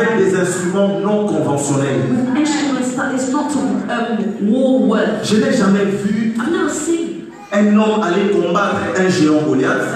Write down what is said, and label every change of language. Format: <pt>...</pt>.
<fr>avec des instruments non conventionnels.</fr> <en>with instruments that is not war worth.</en> <fr>Je n'ai jamais vu</fr> <en>I've never seen</en> <fr>un homme aller combattre un géant Goliath</fr>